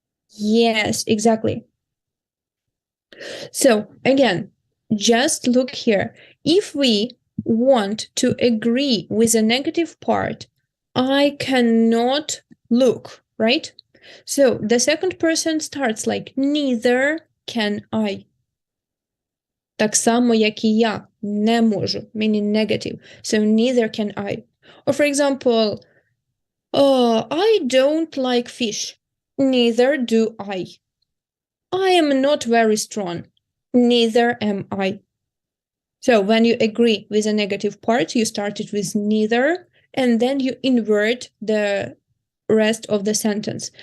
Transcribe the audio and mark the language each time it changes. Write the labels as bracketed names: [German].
[English] Yes, exactly. So again, just look here. If we want to agree with a negative part, I cannot look, right? So the second person starts like neither can I. [Ukrainian] Так само, як і я не можу, [English] meaning negative. So neither can I. Or for example, I don't like fish. Neither do I. I am not very strong. Neither am I. So when you agree with a negative part, you start it with neither, and then you invert the rest of the sentence.